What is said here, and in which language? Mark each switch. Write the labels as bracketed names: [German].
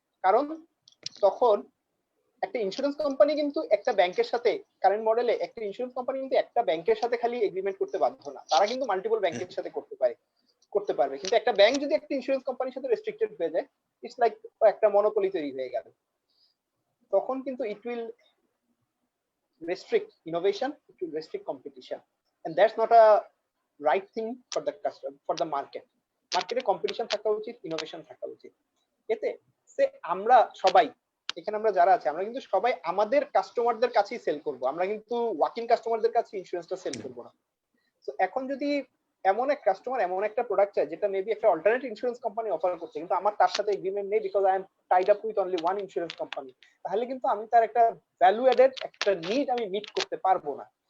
[Bangla] কারণ তখন একটা ইন্স্যুরেন্স কোম্পানি কিন্তু একটা ব্যাংকের সাথে, কারেন্ট মডেলে একটা ইন্স্যুরেন্স কোম্পানি কিন্তু একটা ব্যাংকের সাথে খালি এগ্রিমেন্ট করতে বাধ্য না, তারা কিন্তু মাল্টিপল ব্যাংকের সাথে করতে পারবে। কিন্তু একটা ব্যাংক যদি একটা ইন্স্যুরেন্স কোম্পানির সাথে রেস্ট্রিক্টেড হয়ে যায়, [English] it's like [Bangla] একটা মনোপলি তৈরি হয়ে গেল। তখন কিন্তু [English] It will restrict innovation, it will restrict competition, and that's not a right thing for the customer, for the market. [Bangla] মার্কেটে কম্পিটিশন থাকা উচিত, ইনোভেশন থাকা উচিত। এতে সে আমরা সবাই এখানে আমরা যারা আছে, আমরা কিন্তু সবাই আমাদের কাস্টমারদের কাছেই সেল করব, আমরা কিন্তু ওয়াকিং কাস্টমারদের কাছে ইন্স্যুরেন্সটা সেল করব না। তো এখন যদি এমন এক কাস্টমার এমন একটা প্রোডাক্ট চায় যেটা মেবি একটা অল্টারনেট ইন্স্যুরেন্স কোম্পানি অফার করছে, কিন্তু আমার তার সাথে এগ্রিমেন্ট নেই [English] because I am tied up with only one insurance company, [Bangla] তাহলে কিন্তু আমি তার একটা ভ্যালু এডেড একটা নিড আমি মিট করতে পারবো না।